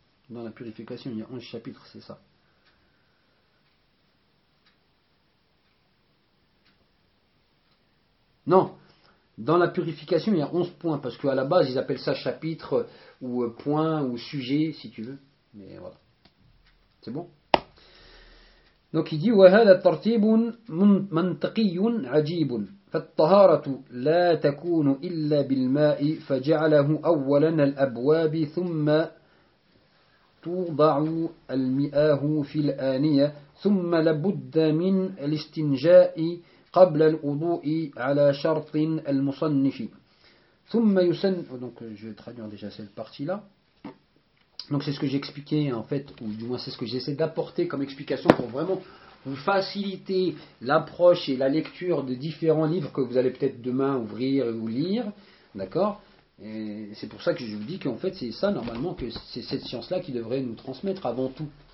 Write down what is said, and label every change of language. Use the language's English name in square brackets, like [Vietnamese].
[French] Dans la purification, il y a 11 chapitres, c'est ça. Non, dans la purification, il y a 11 points, parce qu'à la base, ils appellent ça chapitre ou point ou sujet, si tu veux. Mais voilà. C'est bon ? Donc il dit [Arabic] وهذا ترتيب منطقي عجيب فالطهارة لا تكون إلا بالماء فجعله أولا الأبواب ثم توضع المئه في الآنية ثم لابد من الاستنجاء قبل الوضوء على شرط المصنف ثم يسن. [French] Donc je vais traduire déjà cette partie là. Donc c'est ce que j'expliquais en fait, ou du moins c'est ce que j'essaie d'apporter comme explication pour vraiment vous faciliter l'approche et la lecture de différents livres que vous allez peut-être demain ouvrir ou lire, d'accord ? Et c'est pour ça que je vous dis qu'en fait c'est ça normalement, que c'est cette science-là qui devrait nous transmettre avant tout.